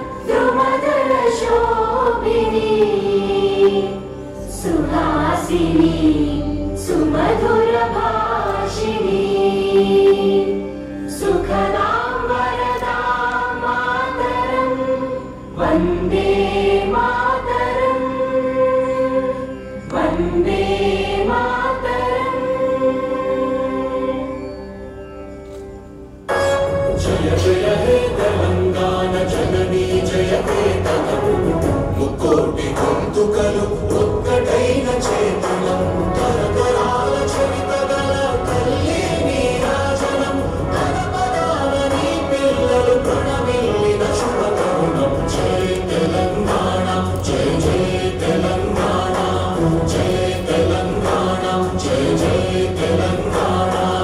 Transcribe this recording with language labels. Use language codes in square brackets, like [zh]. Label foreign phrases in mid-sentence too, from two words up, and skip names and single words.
[sa] द्रुमदलशोभिनी सुहासिनी सुमधुरभाषिणी सुखदां वरदां मातरं वन्दे मातरं वन्दे मातरं जय जय हे तेलंगाना जननी जयते तव [te] ముక్కోటి గొంతుకలు ఒక్కటైన చేతనం తరతరాల చరితగల తల్లి నీరాజనం పదపదాల నీ పిల్లలు ప్రణమిల్లిన శుభతరుణం జయ తెలంగాణ జయ జయ తెలంగాణ జయ తెలంగాణ జయ జయ తెలంగాణ